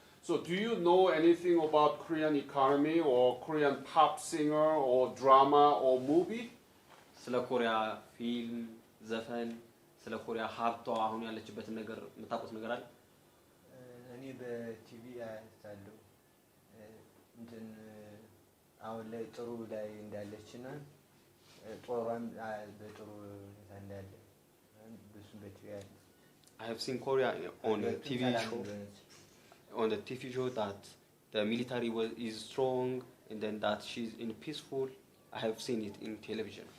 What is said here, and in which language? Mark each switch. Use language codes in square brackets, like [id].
[en] So do you know anything about Korean economy or Korean pop singer or drama or movie? [am] ስለ ኮሪያ ፊልም፣ ዘፈን፣ ስለ ኮሪያ ሀብቷ አሁን ያለችበት ነገር የምታውቁት ነገር አለ? እኔ በቲቪ አይታለሁ እንትን አሁን ላይ ጥሩ ላይ እንዳለችና ጦሯን በጥሩ እንዳለ ብዙም በቲቪ አለ። [en] I have seen Korea on a TV show. On the TV show that the military is strong and then that she's in peaceful. I have seen it in television.